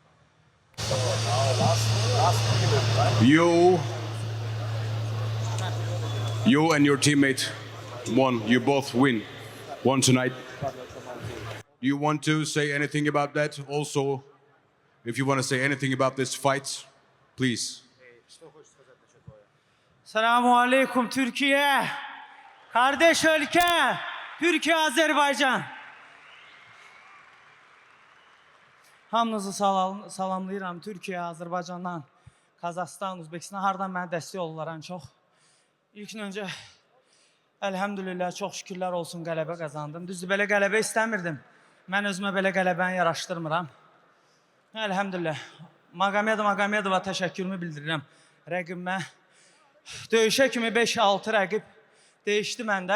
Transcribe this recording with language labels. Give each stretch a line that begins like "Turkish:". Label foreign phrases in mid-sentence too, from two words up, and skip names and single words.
English: You and your teammate won. You both won tonight. Do you want to say anything about that? Also, if you want to say anything about this fight, please.
Turkish: Selamun Aleyküm Türkiye. Kardeş ülke. Türkiye, Azerbaycan.
Azerbaijani: Hamınızı salamlayıram. Türkiye, Azerbaycandan, Kazakistan, Uzbekistan, hardan mənə dəstək olurlar ən çox. İlkin öncə, elhamdülillah, çox şükürlər olsun, qələbə qazandım. Düzdür, belə qələbə istəmirdim. Mən özümə belə qələbəni yaraşdırmıram. Elhamdülillah. Magomedova təşəkkürümü bildirirəm. Rəqibimə döyüşə kimi 5-6 rəqib değişdi məndə.